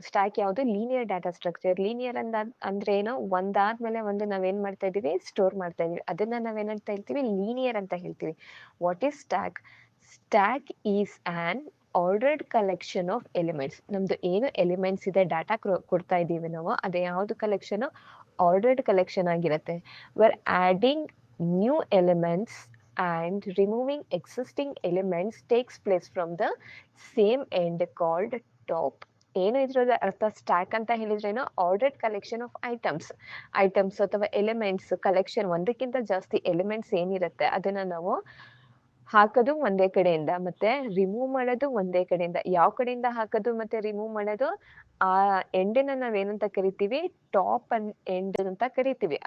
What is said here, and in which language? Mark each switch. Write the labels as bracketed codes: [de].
[kn] Stack ಯಾವುದು, linear data structure. Linear ಅಂದ್ರೆ ಏನು, ಒಂದಾದ್ಮೇಲೆ ಒಂದು ನಾವೇನ್ ಮಾಡ್ತಾ ಇದೀವಿ, ಸ್ಟೋರ್ ಮಾಡ್ತಾ ಇದೀವಿ. ಅದನ್ನ ನಾವೇನಂತ ಹೇಳ್ತೀವಿ, ಲೀನಿಯರ್ ಅಂತ ಹೇಳ್ತೀವಿ. [en] What is stack? Stack is an ordered collection of elements. [kn] ನಮ್ದು ಏನು ಎಲಿಮೆಂಟ್ಸ್ ಇದೆ, ಡಾಟಾ ಕೊಡ್ತಾ ಇದೀವಿ ನಾವು, ಅದೇ ಯಾವ್ದು ಕಲೆಕ್ಷನ್, ಆರ್ಡರ್ಡ್ ಕಲೆಕ್ಷನ್ ಆಗಿರುತ್ತೆ. [en] we're adding new elements and removing existing elements takes place from the same end called top. [kn] ಏನು ಇದ್ರದ ಅರ್ಥ, ಸ್ಟ್ಯಾಕ್ ಅಂತ ಹೇಳಿದ್ರೇನು, [en] ordered collection of items [kn] ಅಥವಾ ಎಲಿಮೆಂಟ್ಸ್ ಕಲೆಕ್ಷನ್. ಒಂದಕ್ಕಿಂತ ಜಾಸ್ತಿ ಎಲಿಮೆಂಟ್ಸ್ ಏನಿರುತ್ತೆ ಅದನ್ನ ನಾವು ಹಾಕೋದು ಒಂದೇ ಕಡೆಯಿಂದ, ಮತ್ತೆ ರಿಮೂವ್ ಮಾಡೋದು ಒಂದೇ ಕಡೆಯಿಂದ. ಯಾವ ಕಡೆಯಿಂದ ಹಾಕೋದು ಮತ್ತೆ ರಿಮೂವ್ ಮಾಡೋದು, ಆ ಎಂಡನ್ನ ನಾವೇನಂತ ಕರಿತೀವಿ, ಟಾಪ್ ಎಂಡ್ ಅಂತ ಕರಿತೀವಿ.